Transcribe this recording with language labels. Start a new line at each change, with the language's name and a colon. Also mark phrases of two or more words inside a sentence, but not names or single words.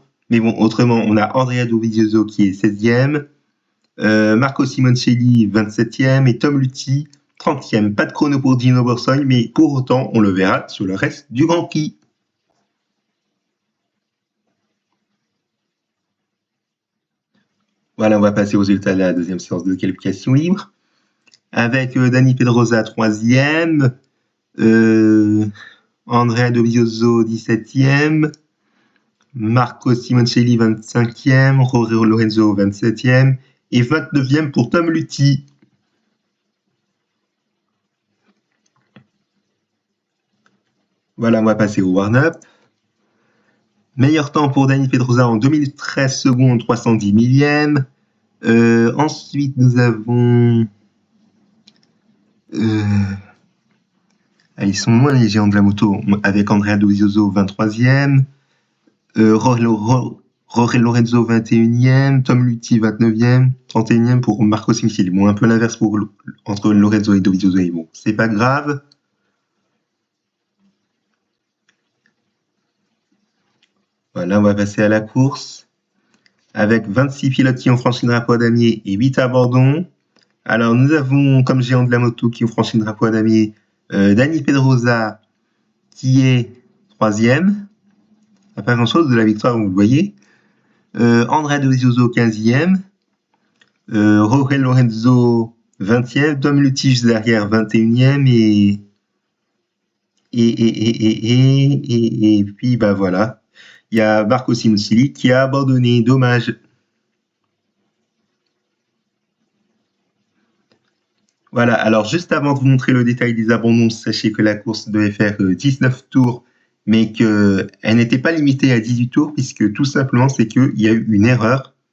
French: Mais bon, autrement, on a Andrea Dovizioso qui est 16e, Marco Simoncelli 27e et Tom Luthi 30e. Pas de chrono pour Dino Borsoy, mais pour autant, on le verra sur le reste du Grand Prix. Voilà, on va passer aux résultats de la deuxième séance de qualification libre. Avec Dani Pedrosa 3e, Andrea Dovizioso 17e, Marco Simoncelli 25e, Jorge Lorenzo 27e et 29e pour Tom Luthi. Voilà, on va passer au warm-up. Meilleur temps pour Dani Pedrosa en 2 minutes 13 secondes, 310 millième. Ensuite, nous avons... ils sont loin les géants de la moto, avec Andrea Dovizioso 23e, Jorge Lorenzo 21e, Tom Luthi 29e, 31e pour Marco Simoncelli. Bon, un peu l'inverse entre Lorenzo et Dovizioso, et bon, c'est pas grave. Voilà, on va passer à la course, avec 26 pilotes qui ont franchi le drapeau à damier et 8 abandons. Alors, nous avons comme géant de la moto qui ont franchi le drapeau à damier Dani Pedrosa, qui est 3e. Pas grand-chose de la victoire, vous le voyez. Andrea Dovizioso 15e. Jorge Lorenzo 20e. Tom Luthi juste derrière 21e. Et puis, bah voilà. Il y a Marco Simoncelli qui a abandonné. Dommage. Voilà, alors juste avant de vous montrer le détail des abandons, sachez que la course devait faire 19 tours, mais qu'elle n'était pas limitée à 18 tours, puisque tout simplement, c'est qu'il y a eu une erreur.